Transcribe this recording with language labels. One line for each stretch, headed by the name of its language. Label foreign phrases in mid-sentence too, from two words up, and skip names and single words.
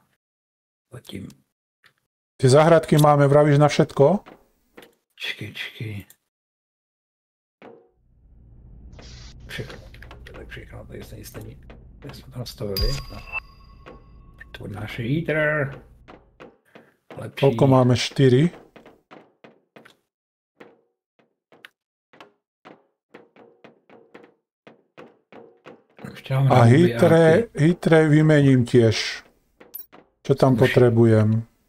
Czech: Zatím.
Slovak: Ty záhradky máme, vravíš, na všetko?
Czech: Čekej. Všechno. Tak všechno, tady se nic není. Jak jsme to nastavili? No. To je náš heater. Lepší.
Slovak: Koľko máme? 4? A hitre vymením tiež. Čo tam potrebujem?